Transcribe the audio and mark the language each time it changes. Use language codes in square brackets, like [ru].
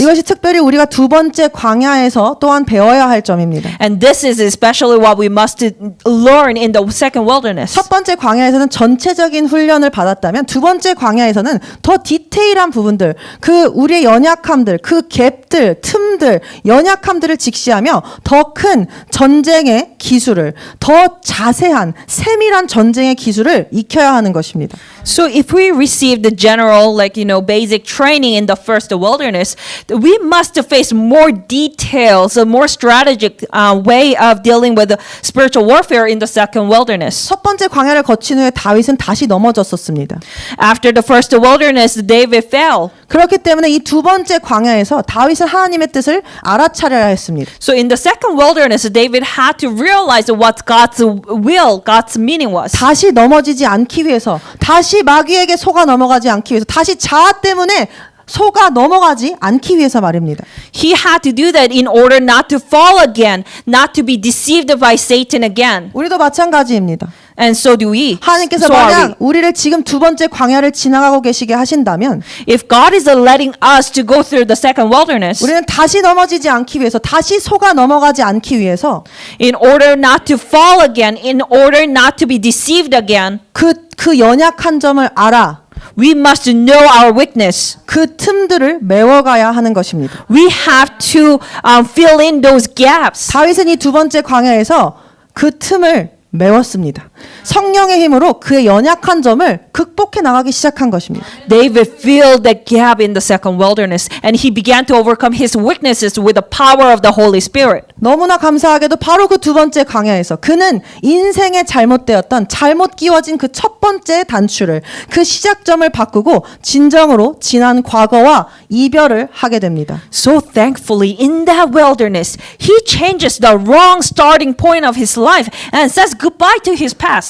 [ko] 이것이 특별히 우리가 두 번째 광야에서 또한 배워야 할 점입니다. [en] And this is especially what we must learn in the second wilderness. [ko] 첫 번째 광야에서는 전체적인 훈련을 받았다면 두 번째 광야에서는 더 디테일한 부분들, 그 우리의 연약함들, 그 갭들, 틈들, 연약함들을 직시하며 더 큰 전쟁의 기술을, 더 자세한 세밀한 전쟁의 기술을 익혀야 하는 것입니다. [en] So if we receive the general, basic training in the first wilderness, we must face more details, a more strategic way of dealing with the spiritual warfare in the second wilderness. [ko] 첫 번째 광야를 거친 후에 다윗은 다시 넘어졌었습니다. [en] After the first wilderness, David fell. [ko] 그렇기 때문에 이 두 번째 광야에서 다윗은 하나님의 뜻을 알아차려야 했습니다. [en] So in the second wilderness, David had to realize what God's will, God's meaning was. [ko] 다시 넘어지지 않기 위해서, 다시 마귀에게 속아 넘어가지 않기 위해서, 다시 자아 때문에 속아 넘어가지 않기 위해서 말입니다. [en] He had to do that in order not to fall again, not to be deceived by Satan again. [ko] 우리도 마찬가지입니다. [en] And so do we. [ko] 하나님께서 [en] So are we. [ko] 만약 우리를 지금 두 번째 광야를 지나가고 계시게 하신다면 [en] If God is letting us to go through the second wilderness, [ko] 우리는 다시 넘어지지 않기 위해서, 다시 속아 넘어가지 않기 위해서 [en] in order not to fall again, in order not to be deceived again, [ko] 그 연약한 점을 알아 [en] we must know our weakness. [ko] 그 틈들을 메워가야 하는 것입니다. [en] We have to fill in those gaps. [ko] 다윗은 이 두 번째 광야에서 그 틈을 메웠습니다. 성령의 힘으로 그의 연약한 점을 극복해 나가기 시작한 것입니다. [en] David filled that gap in the second wilderness, and he began to overcome his weaknesses with the power of the Holy Spirit. [ko] 너무나 감사하게도 바로 그 두 번째 광야에서 그는 인생에 잘못되었던, 잘못 끼워진 그 첫 번째 단추를, 그 시작점을 바꾸고 진정으로 지난 과거와 이별을 하게 됩니다. [en] So thankfully, in that wilderness, he changes the wrong starting point of his life and says goodbye to his past.